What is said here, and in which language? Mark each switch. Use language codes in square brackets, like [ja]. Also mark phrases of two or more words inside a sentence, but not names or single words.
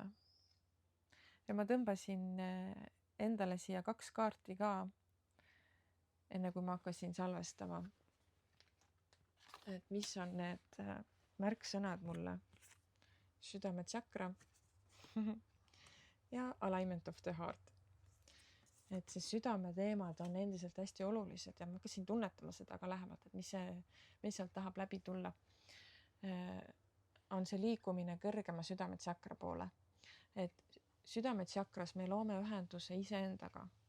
[et] Ja ma tõmbasin endale siia 2 kaarti ka, enne kui ma hakkasin salvestama. Et mis on need märksõnad mulle? Südametšakra ja [en] alignment of the heart. [et] Et see südame teemad on endiselt hästi olulised ja ma hakkasin tunnetama seda ka lähemalt, et mis sealt tahab läbi tulla. On see liikumine kõrgema südametšakra poole. Et südametšakras me loome ühenduse iseendaga.